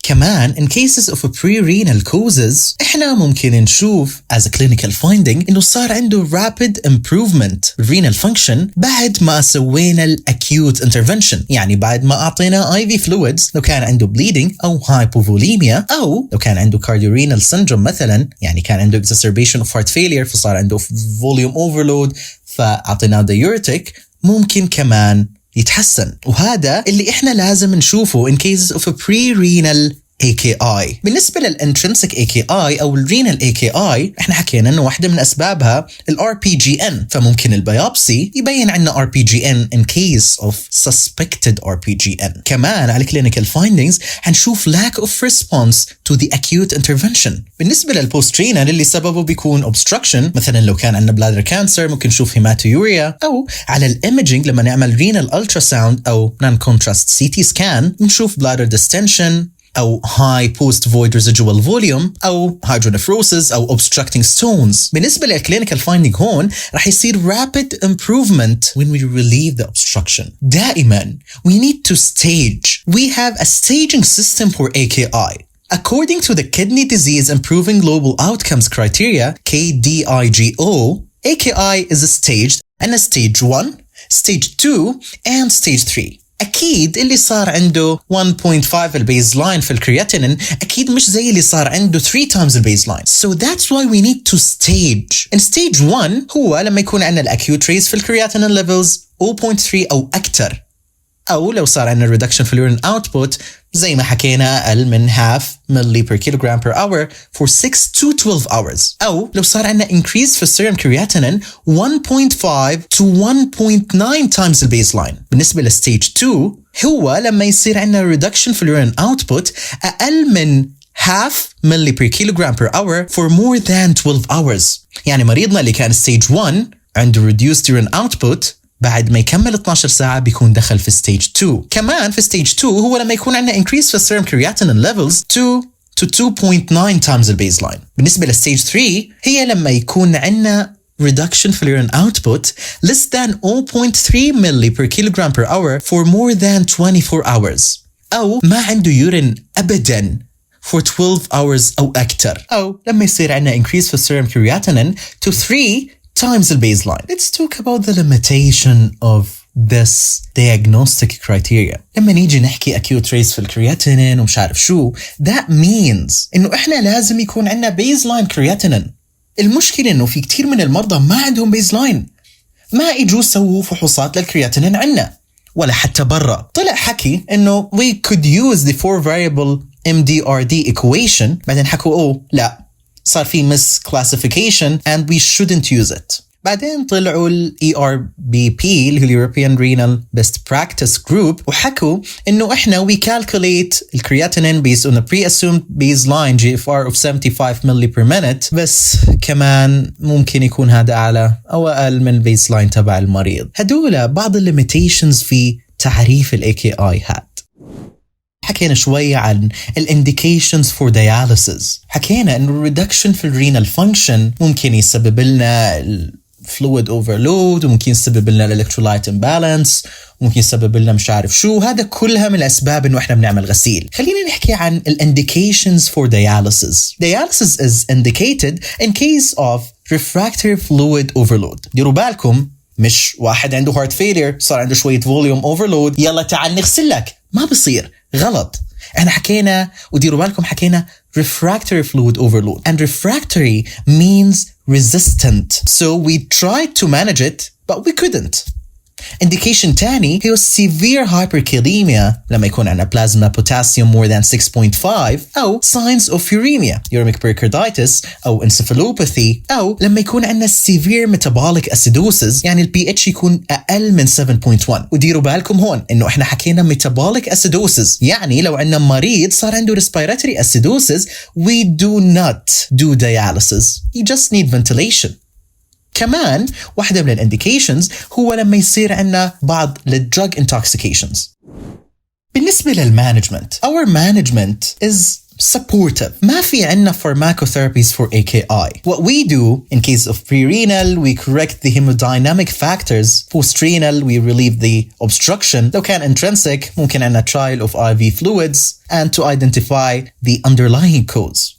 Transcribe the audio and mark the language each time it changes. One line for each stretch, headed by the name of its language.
Arabic: كمان
English: in cases of pre-renal causes
Arabic: إحنا ممكن نشوف
English: as a clinical finding
Arabic: إنه صار عنده
English: rapid improvement renal function
Arabic: بعد ما سوينا ال acute intervention، يعني بعد ما أعطينا IV fluids لو كان عنده bleeding أو hypovolemia، أو لو كان عنده cardiorenal syndrome مثلا، يعني كان عنده
English: exacerbation of heart failure
Arabic: فصار عنده volume overload فأعطيناه diuretic، ممكن كمان يتحسن. وهذا اللي احنا لازم نشوفه
English: in cases of a pre-renal AKI.
Arabic: بالنسبة للintrinsic AKI أو الrenal AKI احنا حكينا انه واحدة من أسبابها RPGN، فممكن البيوبسي يبين عنا RPGN
English: in case of suspected RPGN.
Arabic: كمان على
English: clinical findings هنشوف lack of response to the acute intervention.
Arabic: بالنسبة للpost-renal اللي سببه بيكون obstruction، مثلا لو كان عندنا bladder cancer ممكن نشوف hematuria، أو على الimaging لما نعمل renal ultrasound أو non-contrast CT scan نشوف bladder distension أو
English: high post-void residual volume
Arabic: أو hydronephrosis أو obstructing stones. بالنسبة للclinical finding هون رح يصير
English: rapid improvement when we relieve the obstruction.
Arabic: دائما
English: we need to stage. We have a staging system for AKI. According to the Kidney Disease Improving Global Outcomes Criteria KDIGO, AKI is staged in a stage 1, stage 2 and stage 3.
Arabic: أكيد اللي صار عنده 1.5 البيزلاين في الكرياتينين أكيد مش زي اللي صار عنده
English: 3 times
Arabic: البيزلاين.
English: So that's why we need to stage.
Arabic: In stage 1 هو لما يكون عندنا الأكيوت ريز في الكرياتينين levels 0.3 أو أكتر. أو لو صار عندنا
English: reduction في الurine output زي ما حكينا أقل من half milli per kilogram per hour for 6 to 12 hours.
Arabic: أو لو صار عندنا
English: increase في serum creatinine 1.5 to 1.9 times the baseline.
Arabic: بالنسبة لstage 2 هو لما يصير عندنا
English: reduction في الurine output أقل من half milli per kilogram per hour for more than 12 hours.
Arabic: يعني مريضنا اللي كان stage 1 عنده
English: reduced urine output
Arabic: بعد ما يكمل 12 ساعة بيكون دخل في stage 2. كمان في stage 2 هو لما يكون عندنا
English: increase في serum creatinine levels 2 to 2.9 times the baseline.
Arabic: بالنسبة لstage 3 هي لما يكون عندنا
English: reduction في urine output less than 0.3 milli per kilogram per hour for more than 24 hours.
Arabic: أو ما عنده urine أبداً
English: for 12 hours
Arabic: أو أكثر. أو لما يصير عندنا
English: increase في serum creatinine to 3 times the baseline. Let's talk about the limitation of this diagnostic criteria.
Arabic: لما نيجي نحكي acute raise في الكرياتينين ومش عارف شو
English: that means
Arabic: إنه إحنا لازم يكون عندنا baseline creatinine. المشكلة إنه في كتير من المرضى ما عندهم baseline. ما إجوا سووا فحوصات للكرياتينين عنا ولا حتى برا. طلع حكي إنه
English: we could use the 4 variable MDRD equation
Arabic: بعدين حكوا لا صار في
English: misclassification and we shouldn't use it.
Arabic: بعدين طلعوا ال ERBP اللي هو European Renal Best Practice Group وحكوا إنه إحنا
English: we calculate ال creatinine based on a pre-assumed baseline GFR of 75 milli per minute
Arabic: بس كمان ممكن يكون هذا أعلى أو أقل من البيسلاين تبع المريض. هدول بعض ال limitations في تعريف ال AKI هاد. حكينا شوية عن ال indications for dialysis. حكينا إنه reduction في الرينال function ممكن يسبب لنا fluid overload وممكن يسبب لنا electrolyte imbalance وممكن يسبب لنا مش عارف شو. هذا كلها من الأسباب إنه إحنا بنعمل غسيل. خلينا نحكي عن ال indications for dialysis.
English: Dialysis is indicated in case of refractory fluid overload.
Arabic: ديروا بالكم مش واحد عنده
English: heart failure
Arabic: صار عنده شوية
English: volume overload
Arabic: يلا تعال نغسل لك. ما بصير. غلط. احنا حكينا وديروا بالكم حكينا
English: refractory fluid overload and refractory means resistant so we tried to manage it but we couldn't. indication تاني هي severe hyperkalemia
Arabic: لما يكون عندنا
English: plasma potassium more than 6.5 أو signs of uremia uremic pericarditis أو encephalopathy أو لما يكون عندنا severe metabolic acidosis
Arabic: يعني ال pH يكون أقل من
English: 7.1.
Arabic: وديروا بالكم هون إنه إحنا حكينا metabolic acidosis يعني لو عندنا مريض صار عنده respiratory acidosis
English: we do not do dialysis you just need ventilation.
Arabic: كمان واحدة من الانديكيشنز هو لما يصير عندنا بعض الدراج intoxications. بالنسبة للمانجمنت
English: our management is supportive.
Arabic: ما في عندنا
English: pharmacotherapies for AKI. What we do in case of pre-renal we correct the hemodynamic factors. Post-renal we relieve the obstruction.
Arabic: لو كان
English: intrinsic ممكن عندنا trial of IV fluids and to identify the underlying cause.